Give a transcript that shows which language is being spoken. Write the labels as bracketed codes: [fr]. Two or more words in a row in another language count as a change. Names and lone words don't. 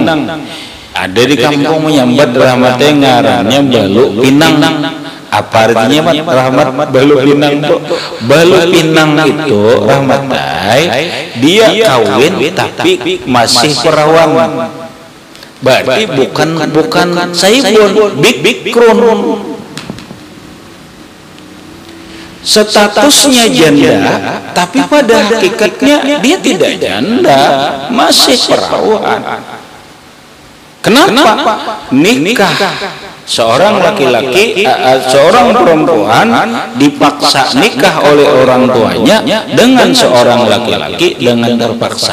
[id] Ada di kampung menyambat Rahmatnya ngarannya balu pinang. Apa artinya Rahmat balu pinang itu? Balu pinang itu Rahmatai dia kawin tapi masih perawan. Berarti bukan saibun, bikrun. Statusnya janda, tapi pada hakikatnya dia tidak janda, masih perawan. Kenapa? Nikah seorang laki-laki, seorang perempuan dipaksa nikah oleh orang tuanya dengan seorang laki-laki dengan terpaksa.